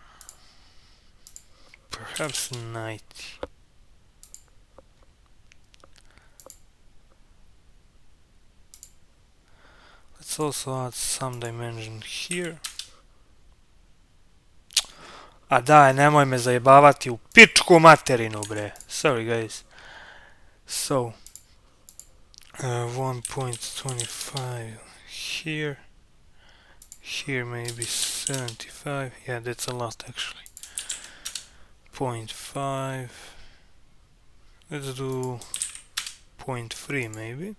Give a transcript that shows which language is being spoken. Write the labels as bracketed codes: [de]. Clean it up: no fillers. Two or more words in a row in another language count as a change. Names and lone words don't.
[en] Perhaps 90. Let's also add some dimension here. [sr] A daj, nemoj me zajebavati u pičku materinu, bre. [en] Sorry, guys. So, 1.25 here. Here maybe 75. Yeah, that's a lot actually. 0.5. Let's do 0.3 maybe.